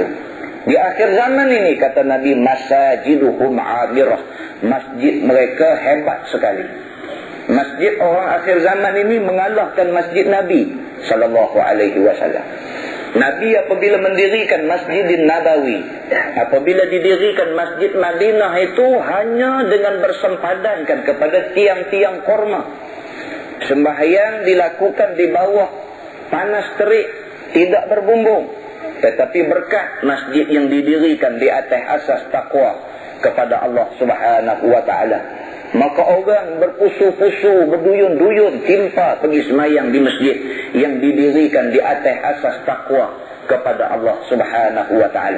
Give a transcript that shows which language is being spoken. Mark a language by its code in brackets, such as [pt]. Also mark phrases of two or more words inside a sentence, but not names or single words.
[ms] Di akhir zaman ini, kata Nabi, [ar] مساجدهم عامرة, [ms] masjid mereka hebat sekali. Masjid orang akhir zaman ini mengalahkan masjid Nabi SAW. Nabi apabila mendirikan Masjidin Nabawi, apabila didirikan Masjid Madinah itu hanya dengan bersempadankan kepada tiang-tiang korma. Sembahyang dilakukan di bawah panas terik, tidak berbumbung. Tetapi berkat masjid yang didirikan di atas asas takwa kepada Allah [ar] سبحانه وتعالى, [ms] maka orang berpusu-pusu, berduyun-duyun timpa pergi semayang di masjid yang didirikan di atas asas takwa kepada Allah [ar] سبحانه وتعالى.